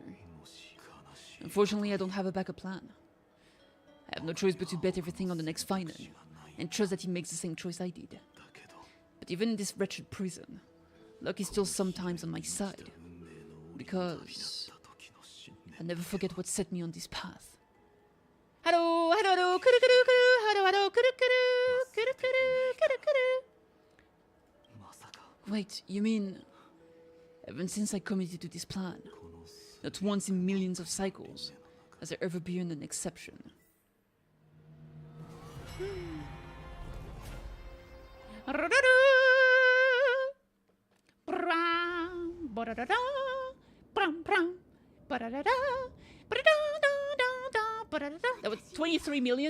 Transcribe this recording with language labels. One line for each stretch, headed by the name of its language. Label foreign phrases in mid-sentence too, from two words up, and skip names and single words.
English: Unfortunately, I don't have a backup plan. I have no choice but to bet everything on the next Finan, and trust that he makes the same choice I did. But even in this wretched prison, luck is still sometimes on my side, because I'll never forget what set me on this path. Hello, hello, hello, kudu, kudu, kudu, hello, hello, kudu, kudu, kudu, kudu, kudu, kudu. Wait, you mean, ever since I committed to this plan, not once in millions of cycles has there ever been an exception. That was 23 million?